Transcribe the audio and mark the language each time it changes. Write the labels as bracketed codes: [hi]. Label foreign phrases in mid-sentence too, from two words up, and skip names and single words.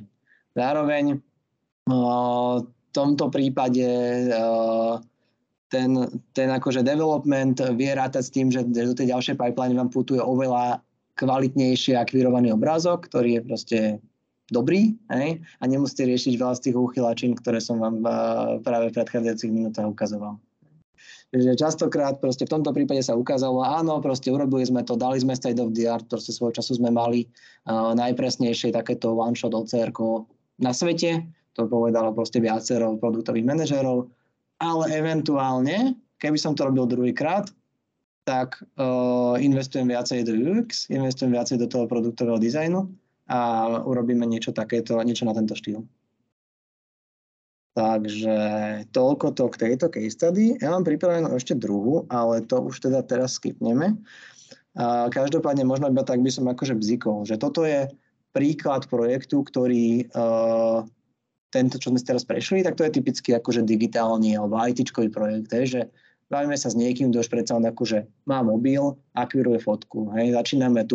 [sk] Zároveň v tomto prípade ten akože development vie rátať s tým, že do tej ďalšej pipeline vám putuje oveľa kvalitnejšie akvirovaný obrázok, ktorý je proste dobrý, hej? A nemusíte riešiť veľa z tých uchylačín, ktoré som vám práve v predchádzajúcich minútach ukazoval. Takže častokrát proste v tomto prípade sa ukázalo, áno, proste urobili sme to, dali sme [en] state of the art, [sk] proste svojho času sme mali najpresnejšie takéto one-shot OCR-ko na svete, to povedalo proste viacero produktových manažérov, ale eventuálne, keby som to robil druhýkrát, tak investujem viacej do UX, investujem viacej do toho produktového dizajnu a urobíme niečo takéto, niečo na tento štýl. Takže toľko to k tejto [en] case study. [sk] Ja mám pripravenú ešte druhú, ale to už teda teraz skipneme. Každopádne možno iba tak by som akože bzikol, že toto je príklad projektu, ktorý tento, čo sme teraz prešli, tak to je typicky akože digitálny alebo IT-čkový projekt, že bavíme sa s niekým, kto už predsa akože má mobil, akviruje fotku, hej, začíname tu.